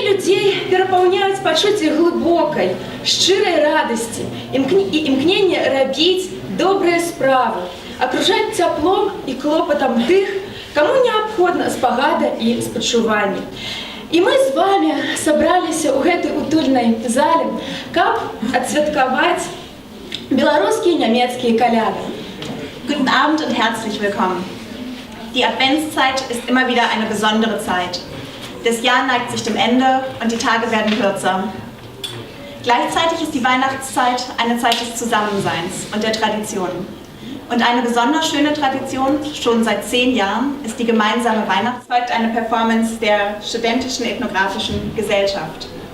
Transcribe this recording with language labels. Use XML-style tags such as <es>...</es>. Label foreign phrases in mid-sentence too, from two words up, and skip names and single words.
<be>людзей перапаўняюць пачуцці глыбокай, шчырай радасці і імкнення рабіць добрыя справы, акружаць цяплом і клопатам тых, каму неабходна спагада і спачуванне. І мы з вами сабраліся ў гэтай утульнай зале, каб адсвяткаваць беларускія і нямецкія каляды.</be> <de>Guten Abend und herzlich willkommen. Die Adventszeit ist immer wieder eine besondere Zeit. Das Jahr neigt sich dem Ende und die Tage werden kürzer. Gleichzeitig ist die Weihnachtszeit eine Zeit des Zusammenseins und der Tradition. Und eine besonders schöne Tradition, schon seit 10 Jahren, ist die gemeinsame Weihnachtsfeier, eine Performance der Studentischen Ethnografischen Gesellschaft.</de>